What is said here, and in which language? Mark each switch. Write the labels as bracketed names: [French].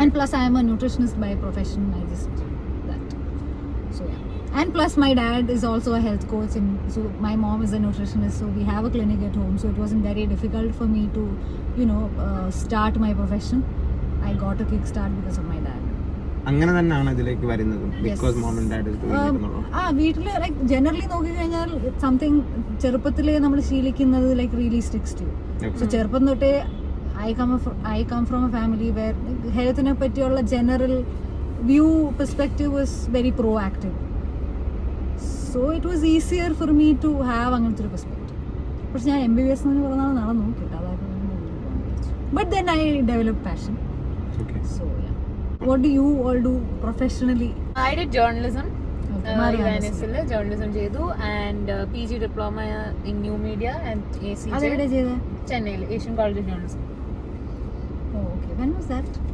[English] And plus I am a nutritionist by profession. I just that. So yeah. And plus my dad is also a health coach, and so my mom is a nutritionist, so we have a clinic at home, so it wasn't very difficult for me to start my profession. I got a kickstart because of my dad. [Malayalam] അങ്ങനെ തന്നെയാണ് ഇതിലേക്ക് വരുന്നത് [English] because mom and dad is doing it [Malayalam] എന്നുള്ളത്. വീട്ടില് like generally നോക്കിക്കഴിഞ്ഞാൽ something ചെറുപ്പത്തിലേ നമ്മൾ ശീലിക്കുന്നത് [English] Like really sticks to. So [Malayalam] ചെറുപ്പം തൊട്ടേ [English] I come from a family where [Malayalam] ഹെൽത്തിനെ പറ്റിയുള്ള [English] General view perspective was very proactive. So it was easier for me to have [Malayalam] അങ്ങനത്തെ ഒരു [English] Perspective. [Malayalam] പക്ഷെ ഞാൻ MBBS പറഞ്ഞാൽ നടന്നു കിട്ടാതായപ്പോൾ [English] But then I develop passion. Okay. So yeah. What do you all do professionally? I did journalism. Okay. Marianisle journalism ചെയ്തു and PG diploma in new media and ACJ. [Malayalam] അതെവിടെ ചെയ്തേ? ചെന്നൈയിൽ Asian college of journalism. [English] Oh, okay. When was that?